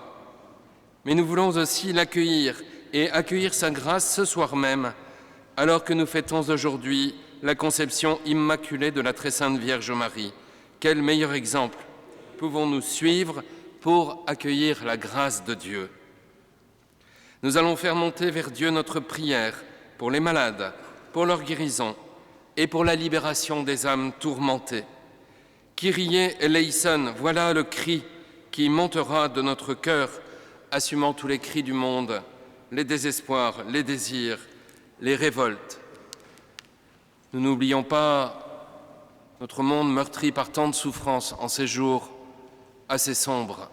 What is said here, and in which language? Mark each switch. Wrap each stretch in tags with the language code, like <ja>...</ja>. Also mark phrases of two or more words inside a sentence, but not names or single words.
<fr>Mais nous voulons aussi l'accueillir et accueillir sa grâce ce soir même, alors que nous fêtons aujourd'hui la conception immaculée de la très sainte Vierge Marie. Quel meilleur exemple pouvons-nous suivre pour accueillir la grâce de Dieu? Nous allons faire monter vers Dieu notre prière pour les malades, pour leur guérison et pour la libération des âmes tourmentées.</fr> <el>Kyrie eleison,</el> <fr>voilà le cri qui montera de notre cœur, assumant tous les cris du monde, les désespoirs, les désirs, les révoltes. Nous n'oublions pas notre monde meurtri par tant de souffrances en ces jours assez sombres.</fr>